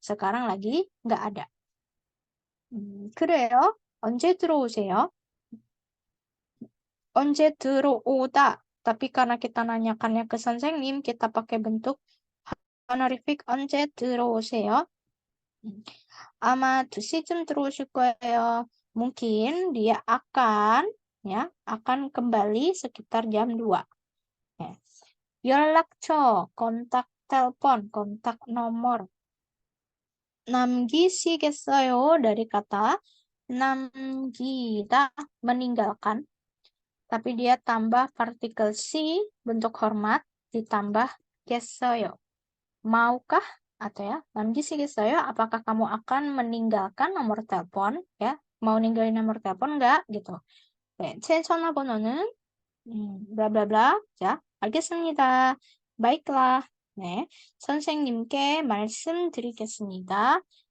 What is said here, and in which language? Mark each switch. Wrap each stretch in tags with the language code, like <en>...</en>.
<id>Sekarang lagi nggak ada.</id> <ko>그래요? 언제 들어오세요? 언제 들어오다.</ko> <id>Tapi karena kita nanyakannya ke 선생님, kita pakai bentuk honorific</id> <ko>언제 들어오세요? 아마 2시쯤 들어오실 거예요.</ko> <id>Mungkin dia akan kembali sekitar jam 2. Ya. 연락처, kontak telepon, kontak nomor.</id> <ko>남기시겠어요?</ko> <id>Dari kata 남기다, meninggalkan. Tapi dia tambah partikel si, bentuk hormat, ditambah 겠어요. Maukah? Atau ya,</id> <ko>남기시겠어요?</ko> <id>Apakah kamu akan meninggalkan nomor telepon? Ya, mau ninggalin nomor telepon enggak? Gitu.</id> <ko>네, 제 전화번호는</ko> <id>bla bla bla.</id> <ko>자, 알겠습니다.</ko> <id>Baiklah.</id> <ko>네, 선생님께 말씀드리겠습니다.</ko>